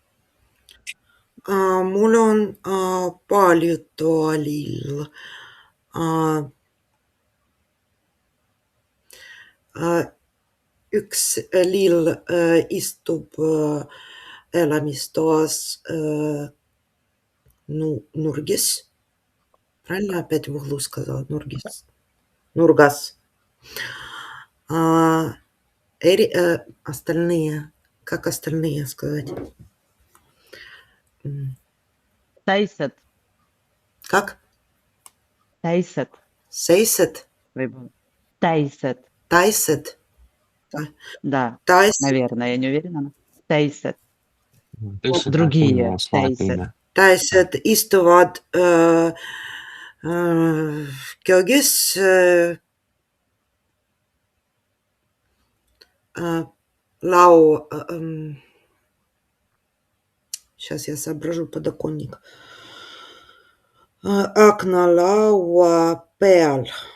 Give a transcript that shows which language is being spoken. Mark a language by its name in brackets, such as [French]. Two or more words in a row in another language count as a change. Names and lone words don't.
[Estonian] Mul on palju toalill. Üks lill istub elamistoas nurgis. [Russian] Правильно опять в углу сказала? [Estonian] Нургас. [Russian] Остальные, как остальные сказать? [Estonian] Teised. [Russian] Как? [Estonian] Teised. Seised? Teised. Teised? [Russian] Да, [Estonian] Teised. [Russian] наверное, я не уверена. Teised. Другие teised. [Estonian] Teised istuvad köögis [Russian] Сейчас я соображу подоконник. [Estonian] Aknalaua peal.